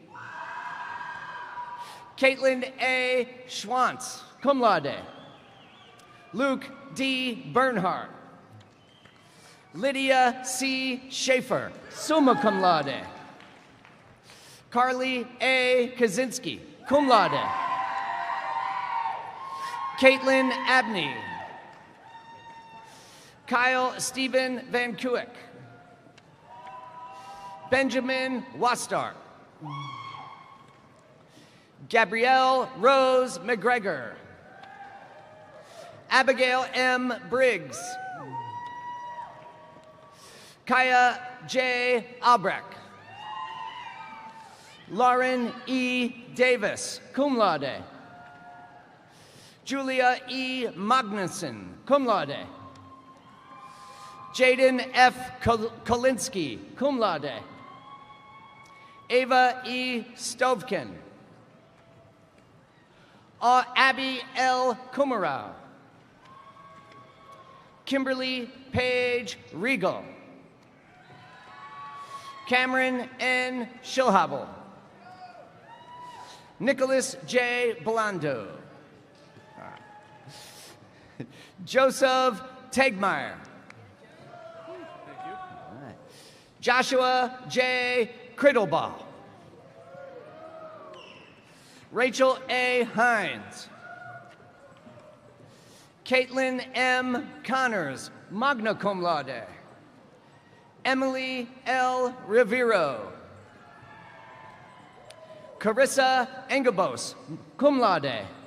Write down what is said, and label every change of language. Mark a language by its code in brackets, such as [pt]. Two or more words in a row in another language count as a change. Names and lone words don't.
[en] Caitlin A. Schwantz, [la] cum laude. [en] Luke D. Bernhardt. Lydia C. Schaefer, [la] summa cum laude. [en] Carly A. Kaczynski, [la] cum laude. [en] Caitlin Abney. Kyle Stephen Van Kuik. Benjamin Wastar. Gabrielle Rose McGregor. Abigail M. Briggs. Kaya J. Albrecht. Lauren E. Davis, [la] cum laude. [en] Julia E. Magnuson, [la] cum laude. [en] Jaden F. Kolinsky, [la] cum laude. [en] Ava E. Stovkin. Abby L. Kumarau. Kimberly Page Regal. Cameron N. Schilhabel. Nicholas J. Blando. Joseph Tegmeyer. Joshua J. Criddlebaugh. Rachel A. Hines. Caitlin M. Connors, [la] magna cum laude. [en] Emily L. Rivero. Carissa Engabos, [la] cum laude.